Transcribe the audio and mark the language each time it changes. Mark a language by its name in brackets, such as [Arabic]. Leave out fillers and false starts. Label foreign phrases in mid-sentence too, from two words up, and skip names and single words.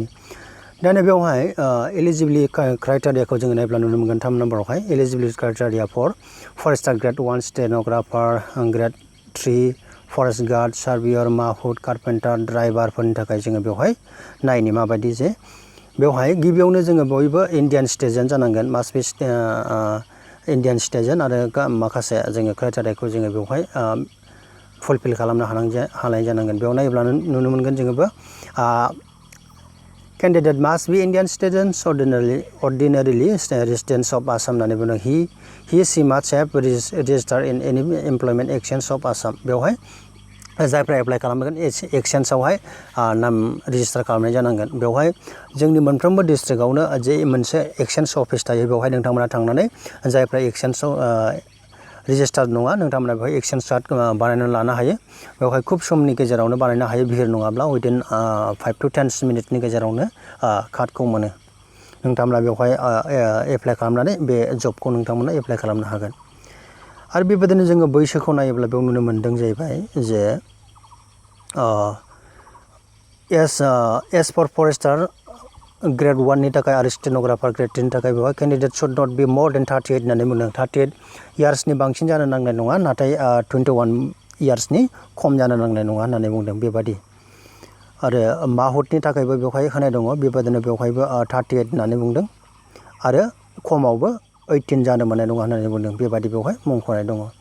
[Bodo] दा बेवहाय [English] eligibility criteria [Bodo] जोङो नायब्ला नुनो मोनगोन 3 नम्बरावहाय [English] eligibility criteria for forester grade 1, [Bodo] स्टेनोग्राफार ग्रेड 3, फरेस्ट गार्ड, सार्भेयर, माहुत, कारपेन्टार, ड्राइभारफोरनि थाखाय जोङो बेवहाय नायनि माबायदि जे बेवहाय गिबियावनो जोङो बयबो [English] Indian citizen [Bodo] जानांगोन, [English] must be Indian citizen [Bodo] आरो माखासे जोङो क्राइटेरियाखौ जोङो बेवहाय फुलफिल खालामनो हानाय जानांगोन। बेयाव नायोब्ला नुनो मोनगोन जोङोबो कैंडिडेट [English] must be Indian citizens ordinarily residents of Assam [Bodo] होननानै बुङो। [English] he she must have registered in any employment exchange of Assam। [Bodo] बेवहाय जायफ्रा एप्लाइ खालामगोन एक्सचेन्जआवहाय नाम रेजिस्टार खालामनाय जानांगोन। बेवहाय जोंनि मोनफ्रोमबो डिस्ट्रिक्टआवनो जे मोनसे एक्सचेन्ज अफिस थायो, बेवहाय नोंथांमोना थांनानै जायफ्रा एक्सचेन्जआव रेजिस्टार्ड नङा नोंथांमोना बेवहाय एक्सचेन्ज कार्ड बानायनानै लानो हायो। बेवहाय खुब समनि गेजेरावनो बानायनो हायो, भिर नङाब्ला उइदिन 5 to 10 मिनिटनि गेजेरावनो कार्डखौ मोनो। नोंथांमोना बेवहाय एप्लाइ खालामनानै बे जबखौ नोंथांमोना एप्लाइ खालामनो हागोन। आरो बेबायदिनो जोङो बैसोखौ नायोब्ला बेयाव नुनो मोनदों जाहैबाय जे एस [English] for forester grade 1 [Bodo] नि थाखाय आरो [English] stenographer grade 3 [Bodo] नि थाखाय बेवहाय [English] candidate should not be more than 38 [Bodo] होननानै बुंदों। 38 इयार्सनि बांसिन जानो नांनाय नङा, नाथाय 21 इयार्सनि खम जानो नांनाय नङा होननानै बुंदों बेबादि। आरो माहुतनि थाखायबो बेवहाय होनाय दङ, बेबादिनो बेवहायबो 38 होननानै बुंदों आरो खमावबो 18 जानो मोननाय नङा होननानै बुंदों, बेबादि बेवहाय मुंख'नाय दङ।